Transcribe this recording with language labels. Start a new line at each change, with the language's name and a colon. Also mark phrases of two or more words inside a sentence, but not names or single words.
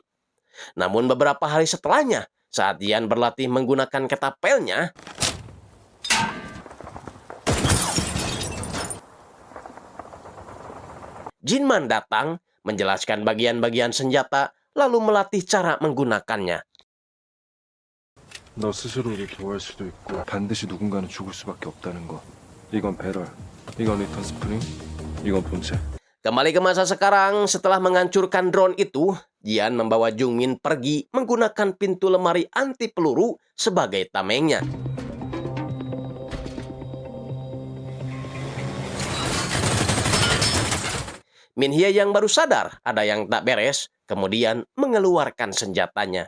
Indonesian: Namun beberapa hari setelahnya, saat Jian berlatih menggunakan ketapelnya, Jinman datang, menjelaskan bagian-bagian senjata, lalu melatih cara menggunakannya.
Korean: 너 스스로를 보호할 수도 있고 반드시 누군가는 죽을 수밖에 없다는 거. 이건 배럴, 이건
English: return spring,
Korean: 이건 본체.
Indonesian: Kembali ke masa sekarang, setelah menghancurkan drone itu, Jian membawa Jungmin pergi menggunakan pintu lemari anti peluru sebagai tamengnya. Min Hye yang baru sadar ada yang tak beres, kemudian mengeluarkan senjatanya.